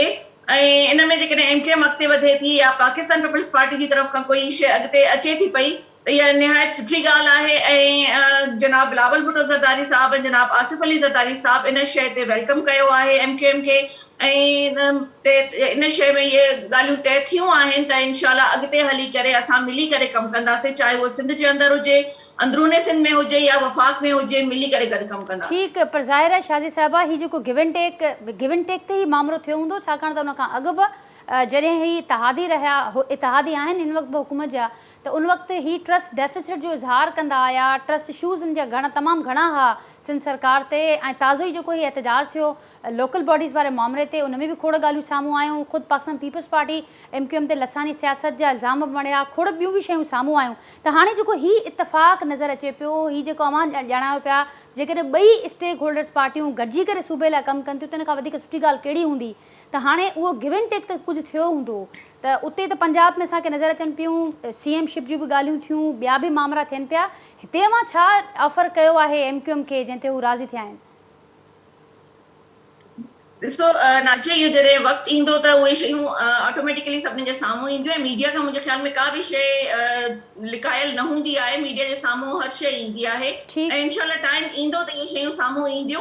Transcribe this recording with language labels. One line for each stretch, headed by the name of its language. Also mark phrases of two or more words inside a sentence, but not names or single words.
Sindhi: ऐं इन में जेकॾहिं MQM अॻिते वधे थी या पाकिस्तान पीपल्स पार्टी जी तरफ़ खां कोई शइ अॻिते अचे थी पई, त इहा निहायत सुठी ॻाल्हि आहे ऐं जनाब बिलावल भुट्टो ज़रदारी साहब ऐं जनाब आसिफ अली ज़रदारी साहब इन शइ ते वेलकम कयो आहे MQM खे ऐं इन शइ में इहे ॻाल्हियूं तय थियूं आहिनि त इंशाल्लाह अॻिते हली करे असां मिली करे कमु कंदासीं, चाहे उहो सिंध जे अंदरि हुजे, अंदरूने सिंध में हुजे या वफ़ाक़ में हुजे, मिली करे गॾु कमु कंदा। ठीकु, पर ज़ाहिर आहे शाजी साहिबा ही जेको
English: give and take
Sindhi: ते ई मामिलो थियो हूंदो, छाकाणि त उन खां अॻु बि जॾहिं ही इतिहादी रहिया इतिहादी आहिनि हिन वक़्तु बि हुकूमत जा, त उन वक़्तु ही
English: trust deficit
Sindhi: जो इज़हार कंदा आया,
English: trust issues
Sindhi: हिन जा तमामु घणा हुआ सिंध सरकार ते, ऐं ताज़ो ई जेको ही एहतजाज थियो
English: local bodies
Sindhi: वारे मामले ते, उन में बि खोड़ ॻाल्हियूं साम्हूं आयूं, ख़ुदि पाकिस्तान पीपल्स पार्टी MQM ते लसानी सियासत जा इल्ज़ाम बणिया, खोड़ ॿियूं बि शयूं साम्हूं आयूं। त हाणे जेको ही इतफ़ाक़ नज़र अचे पियो, ही जेको अवां ॼाणायो पिया, जेकॾहिं ॿई
English: stake holders
Sindhi: पार्टियूं गॾिजी करे सूबे लाइ कमु कनि थियूं त इन खां वधीक सुठी ॻाल्हि कहिड़ी हूंदी। त हाणे उहो
English: give and take
Sindhi: त कुझु थियो हूंदो, त उते त पंजाब में असांखे नज़र अचनि पियूं, CM शिप जूं बि ॻाल्हियूं थियूं, ॿिया बि मामला थियनि पिया, हिते अवां छा ऑफर कयो आहे MQM खे जंहिं ते हू राज़ी थिया आहिनि? ॾिसो नाज़िया, इहो जॾहिं वक़्तु ईंदो त उहे शयूं ऑटोमेटिकली सभिनी जे साम्हूं ईंदियूं ऐं मीडिया खां मुंहिंजे ख़्याल में का बि शइ लिकायल न हूंदी आहे, मीडिया जे साम्हूं हर शइ ईंदी आहे ऐं इंशाल्लाह टाइम ईंदो त इहे शयूं साम्हूं ईंदियूं।